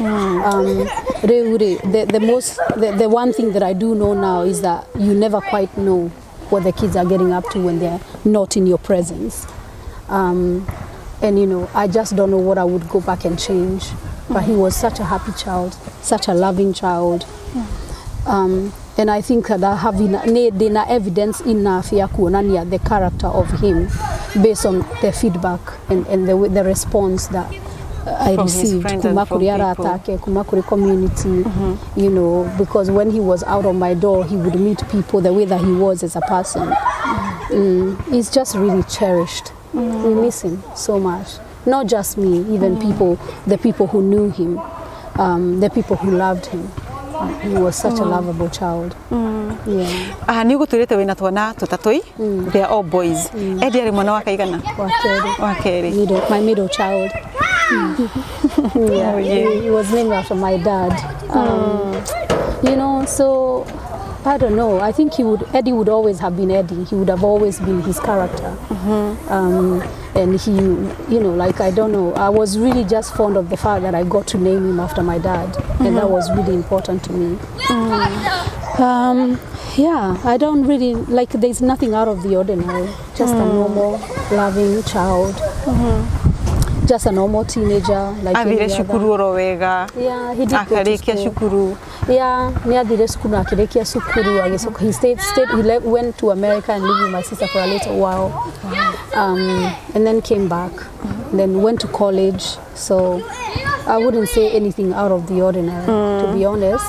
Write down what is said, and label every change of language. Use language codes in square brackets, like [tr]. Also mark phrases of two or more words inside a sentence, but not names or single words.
[en] The one thing that I do know now is that you never quite know what the kids are getting up to when they're not in your presence. And I just don't know what I would go back and change. But he was such a happy child, such a loving child. And I think that having evidence enough [ki] ya kuonania [en] the character of him based on the feedback and the response that I received [ki] kuma kuri aratake, kuma kuri [en] community, because when he was out of my door, he would meet people the way that he was as a person. He's just really cherished. We miss him so much. Not just me, even the people who knew him, the people who loved him. He was such a lovable child. [ki] Ni gutwirite wina twana tutatui, [en] they are all boys. [ki] Eddy ari mwana wa kaigana? Wa keri. [en] My middle child. He was named after my dad. So I don't know. I think Eddy would always have been Eddy. He would have always been his character. And he, I don't know. I was really just fond of the fact that I got to name him after my dad. And that was really important to me. I don't really, there's nothing out of the ordinary. Just a normal, loving child. Just a normal teenager. [ki] Avire shukuru oro wega. [en] Yeah, he did [ki] Akarekia shukuru. [en] Yeah, near school, [ki] Akirekia Sukuru. [en] He went to America and lived with my sister for a little while. And then came back. Then went to college. So I wouldn't say anything out of the ordinary, to be honest.